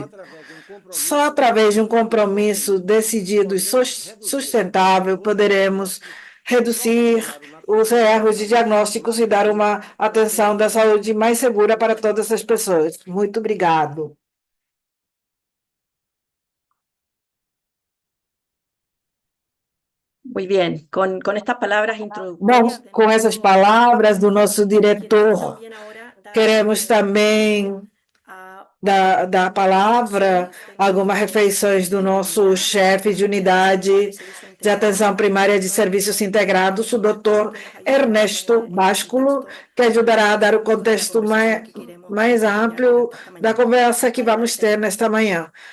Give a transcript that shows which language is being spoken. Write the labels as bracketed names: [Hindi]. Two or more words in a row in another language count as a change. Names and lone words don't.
[Portuguese] Só através de um compromisso decidido e sustentável poderemos reduzir os erros de diagnósticos e dar uma atenção da saúde mais segura para todas as pessoas. Muito obrigado. [Spanish] Muy bien, con estas palabras [Portuguese] Bom, [Spanish] introductorias del [Portuguese] com essas [Spanish] nuevo [Portuguese] palavras do nosso [Spanish] queremos [Portuguese] diretor, [Spanish] también ahora dar [Portuguese] queremos também a dar a palavra algumas refeições do nosso chefe de unidade de atenção primária de serviços integrados, o doutor Ernesto Básculo, que ajudará a dar o contexto mais amplo da conversa que vamos ter nesta manhã.